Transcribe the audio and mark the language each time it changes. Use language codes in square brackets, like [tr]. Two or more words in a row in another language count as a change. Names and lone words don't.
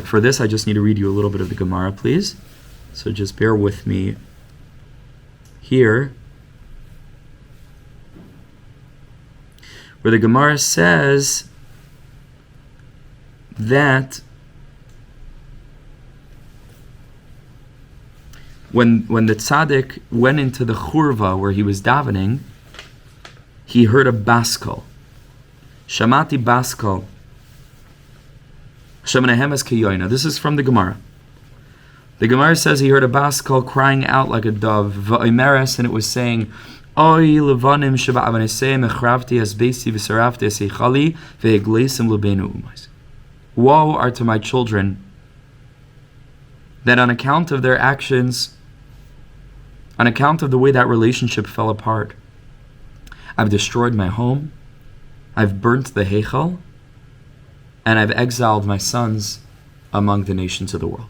[en] For this, I just need to read you a little bit of the Gemara, please. So just bear with me here, where the Gemara says that when the Tzaddik went into the Churva where he was davening, he heard a [he] בת קול. שמעתי בת קול. [en] This is from the Gemara. The Gemara says he heard a [he] בת קול [en] crying out like a dove, V'oimeres, and it was saying, [he] אוי לבנים שבעונותיהם החרבתי את ביתי ושרפתי את היכלי והגליתים לבין האומות. [en] Woe are to my children that on account of their actions, on account of the way that relationship fell apart, I've destroyed my home, I've burnt the Heichal, and I've exiled my sons among the nations of the world.